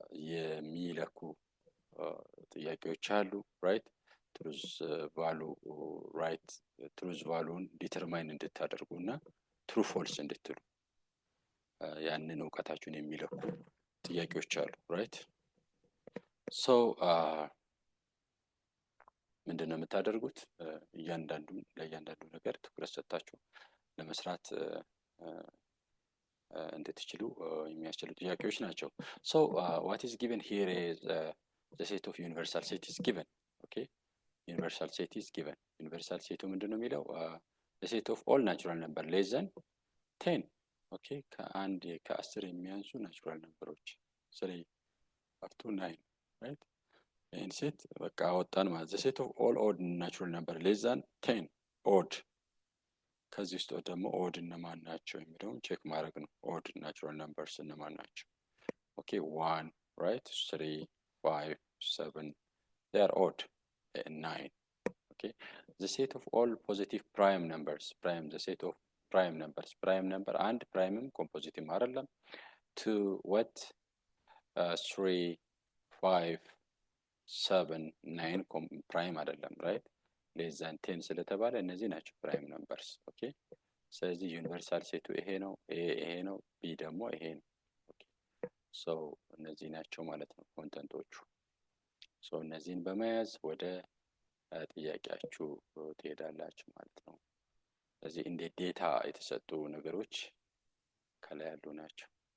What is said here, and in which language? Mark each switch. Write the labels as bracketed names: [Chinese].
[Amharic] የሚለኩ ጥያቄዎች አሉ። ራይት ትሩዝ ቫሉ ራይት ትሩዝ ቫሉን ዲተርማይን እንድታደርጉና ትሩ ፎልስ እንድትሉ ያንን እውቀታችሁን የሚለኩ ጥያቄዎች አሉ። ራይት ሶ ምንድነው የምታደርጉት? ለእያንዳንዱ ነገር ትኩረት ሰጥታችሁ ለመስራት እንድትችሉ የሚያስችሉ ጥያቄዎች ናቸው። ሶ [English] what is given here is the set of universal set is given. okay universal set is given. universal set [Amharic] ምንድነው የሚለው [English] the set of all natural number less than 10. [Amharic] okay ከ10 የሚያንሱ ናቹራል ነምበሮች 3 up to 9 right and set በቃ አወጣን ማለት [English] the set of all odd natural number less than 10 odd። [Amharic] ከዚህ ውስጥ ደግሞ ኦድ እነማን ናቸው የሚለውን ቼክ ማድረግ ነው። ኦድ ናቹራል ነምበርስ እነማን ናቸው? [English] ኦኬ 1 right 3 5 7 they are odd. 9 okay the set of all positive prime numbers the set of prime numbers prime number and prime compositive [Amharic] አይደለም [English] 2 what [Amharic] 3 5 7 9 prime አይደለም right [English] less than 10 [Amharic] ስለተባለ እነዚህ ናቸው ፕራይም ነምበርስ። ኦኬ ስለዚህ ዩኒቨርሳል ሴቱ ይሄ ነው፣ ይሄ ነው፣ ቢ ደግሞ ይሄ ነው። ኦኬ ሶ እነዚህ ናቸው ማለት ነው ኮንተንቶቹ። ሶ እነዚህን በመያዝ ወደ ጥያቄያችሁ ትሄዳላችሁ ማለት ነው። ስለዚህ እንደ ዴታ የተሰጡ ነገሮች ከላይ ያሉ ናቸው።